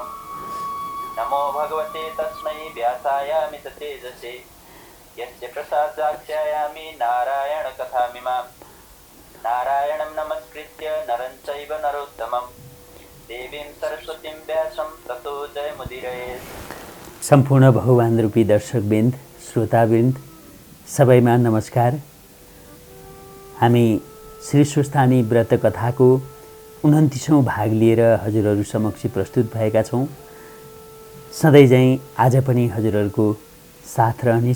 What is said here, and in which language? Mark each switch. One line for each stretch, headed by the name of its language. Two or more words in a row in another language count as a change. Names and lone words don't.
Sanskrit: नमो भगवते तस्मै व्यासायामित तेजसे यस्य प्रसादाख्यायामि नारायणकथामिमां। नारायणं नमस्कृत्य नरं चैव नरोत्तमं देवीं सरस्वतीं व्यासं ततो जयमुदीरयेत्।
Nepali: सम्पूर्ण भगवान रूपी दर्शकवृन्द, श्रोतावृन्द सबैमा नमस्कार। हामी श्री स्वस्थानी व्रत कथाको 29औं भाग लिएर हजुरहरू समक्ष प्रस्तुत भएका छौँ। सधैँ चाहिँ आज पनि हजुरहरूको साथ रहनेछ।